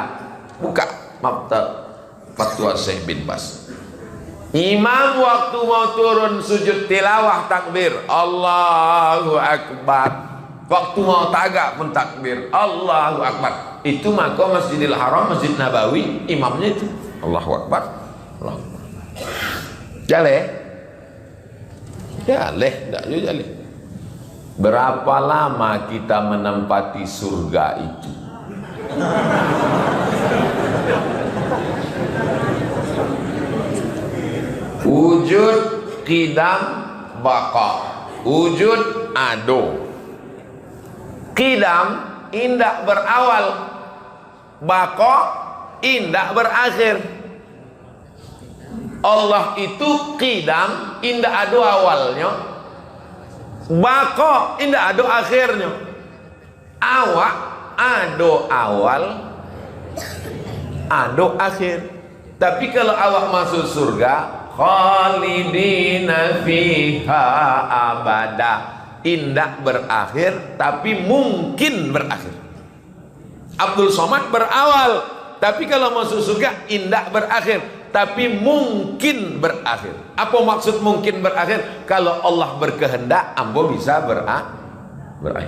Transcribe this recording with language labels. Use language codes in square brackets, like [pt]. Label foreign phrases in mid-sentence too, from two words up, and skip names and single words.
[id] Buka fatwa Syekh bin Baz. Imam waktu mau turun sujud tilawah takbir [ar] الله أكبر. [id] Waktu mau tagak pun takbir [ar] الله أكبر. [id] Itu maka Masjidil Haram, Masjid Nabawi, imamnya itu [ar] الله أكبر، الله أكبر. [min] Jaleh? Jaleh, tak jaleh. [id] Berapa lama kita menempati surga itu? [ar] وجود، قدم، بقاء. Wujud, [min] ado. Qidam, indak berawal. Baqa, indak berakhir. Allah itu qidam, indak ado awalnya. Baqa, indak ado akhirnya. Awak, ado awal, ado akhir. Tapi kalau awak masuk surga, [ar] خالدين فيها أبدا, [min] indak berakhir tapi mungkin berakhir. Abdul Somad berawal, tapi kalau masuk surga indak berakhir tapi mungkin berakhir. [id] Apa maksud mungkin berakhir? Kalau Allah berkehendak ambo bisa berakhir.